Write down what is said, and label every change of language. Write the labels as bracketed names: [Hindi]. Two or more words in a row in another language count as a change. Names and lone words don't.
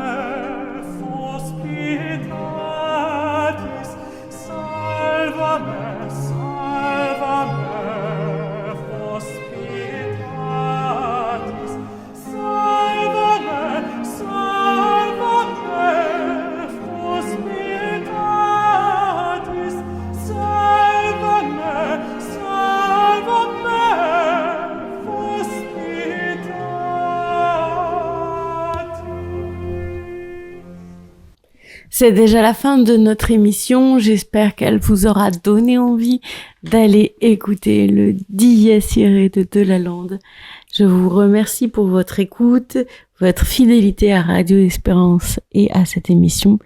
[Latin] fos pietatis, salvame, salvame, fos pietatis, salvame, salvame, fos pietatis, salvame, salvame, fos pietatis. [French] C'est déjà la fin de notre émission. J'espère qu'elle vous aura donné envie d'aller écouter le Dies Irae de Delalande. Je vous remercie pour votre écoute, votre fidélité à Radio Espérance et à cette émission.